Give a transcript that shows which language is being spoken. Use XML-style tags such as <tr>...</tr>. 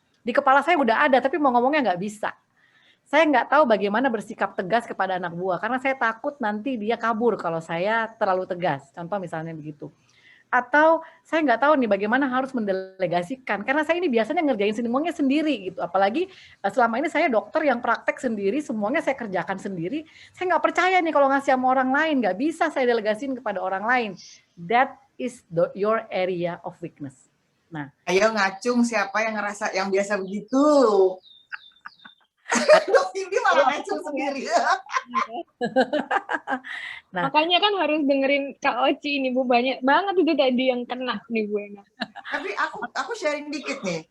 <id>Di kepala saya udah ada, tapi mau ngomongnya nggak bisa. Saya nggak tahu bagaimana bersikap tegas kepada anak buah, karena saya takut nanti dia kabur kalau saya terlalu tegas. Contoh misalnya begitu. Atau saya nggak tahu nih bagaimana harus mendelegasikan, karena saya ini biasanya ngerjain semuanya sendiri gitu. Apalagi selama ini saya dokter yang praktek sendiri, semuanya saya kerjakan sendiri. Saya nggak percaya nih kalau ngasih sama orang lain, nggak bisa saya delegasiin kepada orang lain.</id> <en>That is your area of weakness.</en> <id>Nah, ayo ngacung siapa yang ngerasa yang biasa begitu. Dok Cindy malah ngacung sendiri. Nah, makanya kan harus dengerin Kak Oci ini Bu, banyak banget itu tadi yang kena nih Bu Ena. Tapi aku sharing dikit nih.</id>